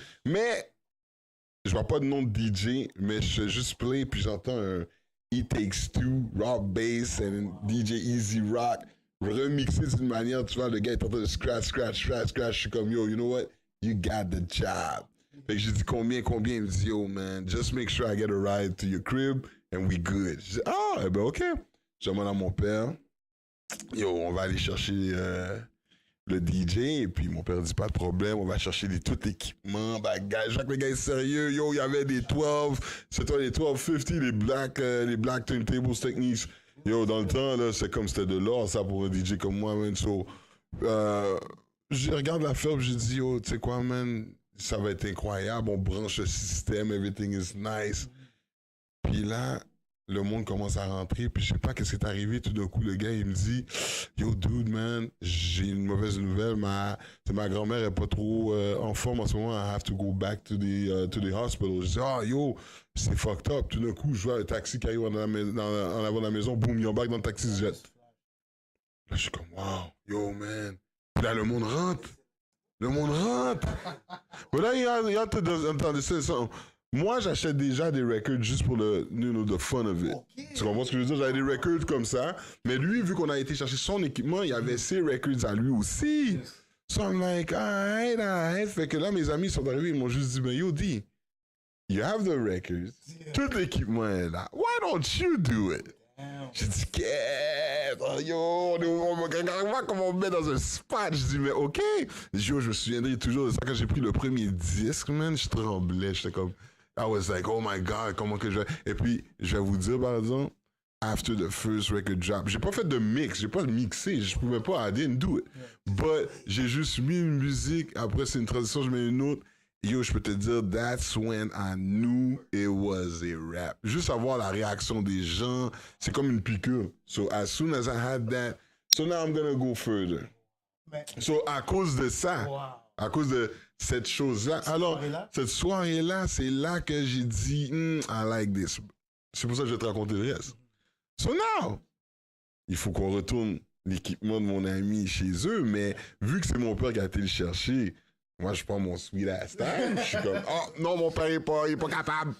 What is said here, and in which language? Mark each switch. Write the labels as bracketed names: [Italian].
[French] Mais, je vois pas de nom de DJ, mais je fais juste play, puis j'entends un It Takes Two, Rock Bass, and DJ Easy Rock, remixé d'une manière, tu vois, le gars est en train de scratch. Je suis comme, yo, [English] you know what? You got the job. [French] Fait que j'ai dit combien? [English] Il me dit, yo, man, just make sure I get a ride to your crib, and we good. [French] Je dis, ah, eh ben, ok. Je demande à mon père, yo, on va aller chercher le DJ, et puis mon père dit pas de problème, on va chercher tout l'équipement, bagage. Jacques, le gars est sérieux, yo, il y avait des 12, c'était les 1250, les black turntables techniques. Yo, dans le temps, là, c'est comme c'était de l'or, ça, pour un DJ comme moi, man. So, je regarde l'affaire, je dis, yo, tu sais quoi, man, ça va être incroyable, on branche le système, [English] everything is nice. [French] Puis là, le monde commence à rentrer, puis je sais pas qu'est-ce qui est arrivé. Tout d'un coup, le gars, il me dit, yo, dude, man, j'ai une mauvaise nouvelle. Ma grand-mère est pas trop en forme en ce moment. [English] I have to go back to the hospital. [French] Je dis, ah, yo, c'est fucked up. Tout d'un coup, je vois un taxi qui arrive en avant de la maison. Boum, il embarque dans le taxi, se jette. Là, je suis comme, wow, yo, man. Puis là, le monde rentre. Mais là, il y a tout dans ça. Moi, j'achète déjà des records juste pour [English] the fun of it. [French] Okay. Tu comprends ce que je veux dire? J'avais des records comme ça. Mais lui, vu qu'on a été chercher son équipement, il y avait ses records à lui aussi. [English] So I'm like, alright. [French] Fait que là, mes amis sont arrivés, ils m'ont juste dit, ben yo, D, [English] you have the records. [French] Tout l'équipement est là. [English] Why don't you do it? [French] J'ai dit, yo, on va comment on me met dans un spot. Je dis, mais ok. Yo, je me souviendrai toujours de ça. Quand j'ai pris le premier disque, man, je tremblais. J'étais comme... [English] I was like, oh my God, [French] comment que je vais... Et puis, je vais vous dire, par exemple, [English] after the first record drop, [French] j'ai pas fait de mix, j'ai pas mixé, je pouvais pas, [English] I didn't do it. [French] But j'ai juste mis une musique, après c'est une transition, je mets une autre. [English] Yo, [French] je peux te dire, [English] that's when I knew it was a rap. [French] Juste avoir la réaction des gens, c'est comme une piqûre. [English] So as soon as I had that, so now I'm gonna go further. [French] So à cause de ça, à cause de cette chose-là. Alors, cette soirée-là, c'est là que j'ai dit, [English] I like this. [French] C'est pour ça que je vais te raconter le reste. So now, il faut qu'on retourne l'équipement de mon ami chez eux, mais vu que c'est mon père qui a été le chercher, moi, je prends mon [English] sweet ass time. [French] Je suis comme, oh non, mon père, il est pas capable.